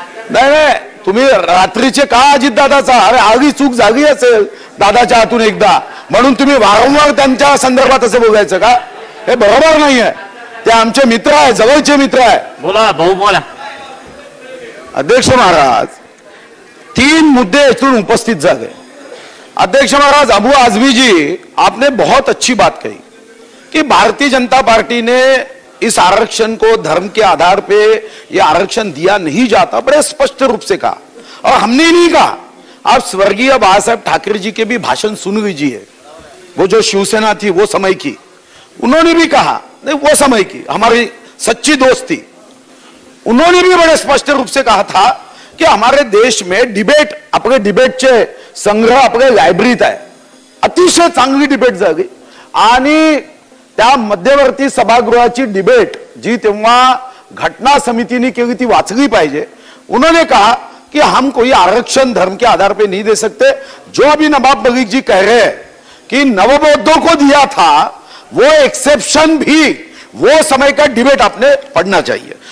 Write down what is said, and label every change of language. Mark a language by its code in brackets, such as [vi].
[mr] नाही, तुम्ही रात्रीचे का अजितदादाचा? अरे आगी चूक झाली असेल दादाच्या हातून एकदा, म्हणून तुम्ही वारंवार त्यांच्या संदर्भात असं बोलायचं का? हे बरोबर नाही आहे. ते आमचे मित्र आहे, जवळचे मित्र आहे. बोला भाऊ, बोला. अध्यक्ष महाराज, 3 मुद्दे इथून उपस्थित झाले. [hi] अध्यक्ष महाराज, अबू आझमी जी, आपने बहुत अच्छी बात कही कि भारतीय जनता पार्टी ने इस आरक्षण को धर्म के आधार पे ये आरक्षण दिया नहीं जाता, बड़े स्पष्ट रूप से कहा. और हमने नहीं कहा, आप स्वर्गीय बाला साहब ठाकरे जी के भी भाषण सुन लीजिए. वो जो शिवसेना थी वो समय की, उन्होंने भी कहा, नहीं वो समय की हमारी सच्ची दोस्त थी, उन्होंने भी बड़े स्पष्ट रूप से कहा था की हमारे देश में डिबेट, [mr] आपले डिबेटचे संग्रह आपल्या लायब्ररीत आहे. अतिशय चांगली डिबेट झाली आणि त्या मध्यवर्ती सभागृहाची डिबेट जी तेव्हा घटना समितीने केली ती वाचली पाहिजे. [hi] उन्होंने कहा कि हम कोई आरक्षण धर्म के आधार पे नहीं दे सकते. जो अभी नवाब मलिक जी कह रहे हैं कि नवबौद्धों को दिया था, वो एक्सेप्शन भी वो समय का डिबेट आपने पढ़ना चाहिए.